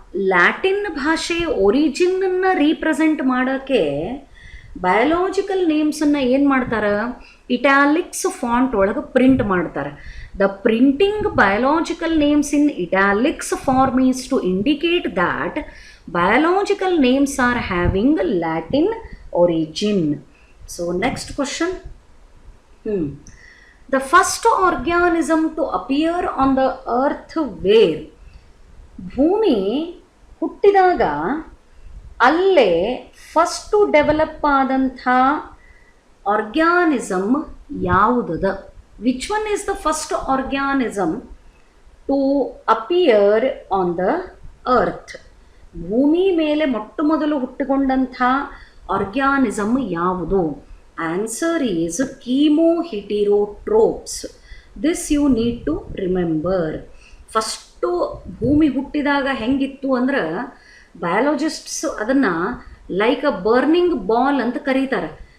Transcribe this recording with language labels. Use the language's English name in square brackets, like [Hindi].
[Kannada] Latin ಭಾಷೆ ಒರಿಜಿನನ್ನು represent ಮಾಡೋಕ್ಕೆ biological ನೇಮ್ಸನ್ನು ಏನು ಮಾಡ್ತಾರೆ? ಇಟ್ಯಾಲಿಕ್ಸ್ ಫಾಂಟ್ ಒಳಗೆ ಪ್ರಿಂಟ್ ಮಾಡ್ತಾರೆ. [English] The printing biological names in italics form is to indicate that biological names are having Latin origin. So next question. The first organism to appear on the earth where? [Kannada] ಭೂಮಿ ಹುಟ್ಟಿದಾಗ ಅಲ್ಲೇ first develop ಆದಂಥ organism ಯಾವುದದ? [English] Which one is the first organism to appear on the earth? [Kannada] ಭೂಮಿ ಮೇಲೆ ಮೊಟ್ಟ ಮೊದಲು ಹುಟ್ಟಿಕೊಂಡಂಥ organism ಯಾವುದು? [English] Answer is chemoheterotrophs. This you need to remember. [Kannada] First ಭೂಮಿ ಹುಟ್ಟಿದಾಗ ಹೆಂಗಿತ್ತು ಅಂದ್ರೆ ಬಯಾಲಜಿಸ್ಟ್ಸ್ ಅದನ್ನು [English] like a burning ball [Kannada] ಅಂತ ಕರೀತಾರೆ.